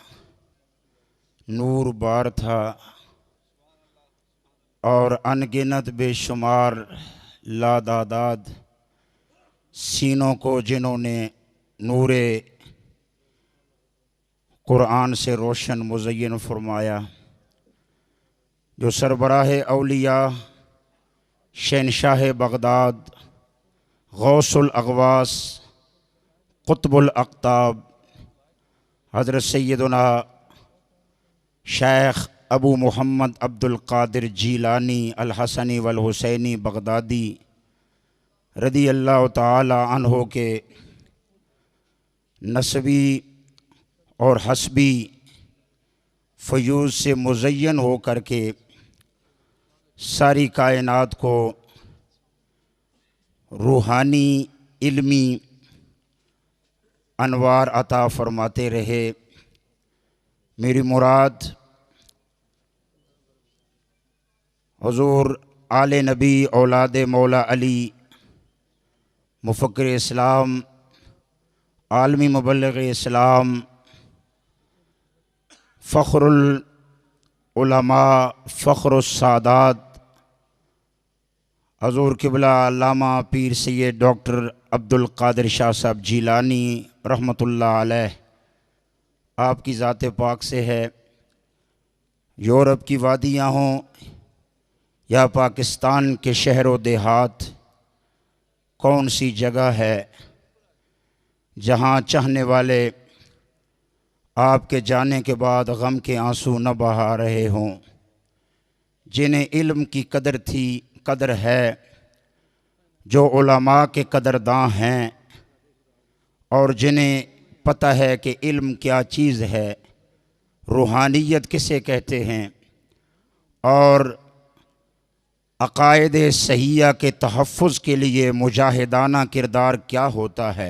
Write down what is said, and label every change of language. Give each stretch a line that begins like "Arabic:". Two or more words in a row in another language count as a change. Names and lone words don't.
Urdu: نور بار تھا اور ان گنت بے شمار لاتعداد سینوں کو جنہوں نے نورے قرآن سے روشن مزین فرمایا، جو سربراہ اولیا شہنشاہ بغداد غوث الاغواث قطب الاقطاب حضرت سیدنا شیخ ابو محمد عبد القادر جیلانی الحسنی والحسینی بغدادی
Arabic: رضي الله تعالى عنه
Urdu: کے نسبی اور حسبی فیوض سے مزین ہو کر کے ساری کائنات کو روحانی علمی انوار عطا فرماتے رہے. میری مراد حضور آل نبی اولاد مولا علی مفکر اسلام عالمی مبلغ اسلام فخر العلماء فخر السادات حضور قبلہ علامہ پیر سید ڈاکٹر عبد القادر شاہ صاحب جیلانی
Arabic: رحمة الله عليه
Urdu: آپ کی ذات پاک سے ہے. یورپ کی وادیاں ہوں یا پاکستان کے شہر و دیہات، کون سی جگہ ہے جہاں چاہنے والے آپ کے جانے کے بعد غم کے آنسو نہ بہا رہے ہوں، جنہیں علم کی قدر تھی، قدر ہے، جو علما کے قدرداں ہیں اور جنہیں پتا ہے کہ علم کیا چیز ہے، روحانیت کسے کہتے ہیں اور عقائد صحیحہ کے تحفظ کے لیے مجاہدانہ کردار کیا ہوتا ہے.